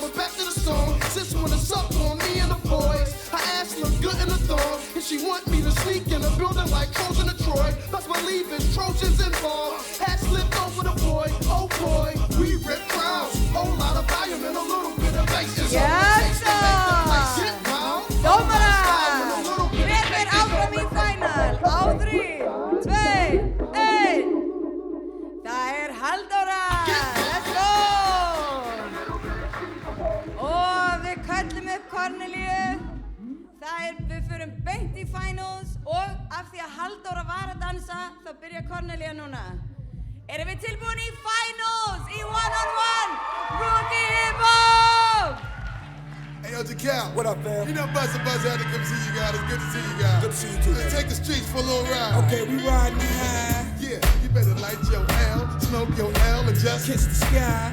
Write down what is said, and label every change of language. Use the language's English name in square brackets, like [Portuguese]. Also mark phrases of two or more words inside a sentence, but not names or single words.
[English] But back to the song, sis wanna suck on me and the boys. Her ass look good in a thong, and she want me to sneak in a building like Trojan and Troy. Best believe it's Trojans involved. Hat slipped over the boy, oh boy, we rip crowds. Whole lot of volume and a little bit of bass. It's all it takes to make the place hit wild. [Icelandic] Dómarar, hver fer áfram í final á 3, 2, 1. Það er Halldóra, [English] let's go! [Icelandic] Og við köllum upp Corneliu. Við förum beint í finals og af því að Halldóra var að dansa, þá byrja Cornelia núna. Erum við tilbúin í finals, í [English] one-on-one, [Icelandic] Rookie Hip Hop! [English] Hey, yo, Jacal. What up, fam? You know Buzz had to come see you guys. It's good to see you guys. Good to see you too. Let's take the streets for a little ride. Okay, we riding high. Yeah, you better light your L, smoke your L, and just kiss the sky.